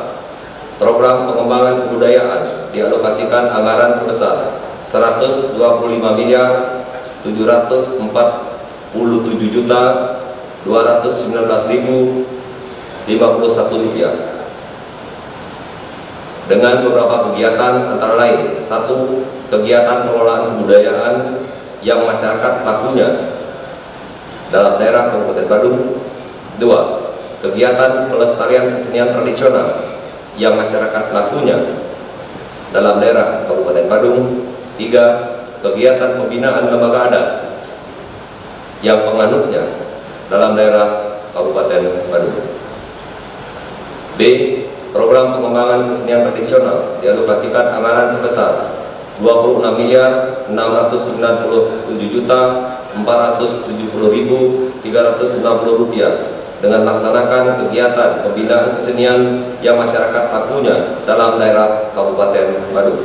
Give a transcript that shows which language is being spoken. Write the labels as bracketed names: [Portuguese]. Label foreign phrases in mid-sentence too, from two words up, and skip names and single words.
[Indonesian] Program pengembangan kebudayaan dialokasikan anggaran sebesar Rp757.219.051 dengan beberapa kegiatan antara lain: 1. Kegiatan pengelolaan kebudayaan yang masyarakat lakunya dalam daerah Kabupaten Badung. 2. Kegiatan pelestarian kesenian tradisional yang masyarakat lakunya dalam daerah Kabupaten Badung. 3. Kegiatan pembinaan lembaga adat yang penganutnya dalam daerah Kabupaten Badung. B. Program pengembangan kesenian tradisional dialokasikan anggaran sebesar Rp26.697.470.360 dengan melaksanakan kegiatan pembinaan kesenian yang masyarakat lakunya dalam daerah Kabupaten Badung.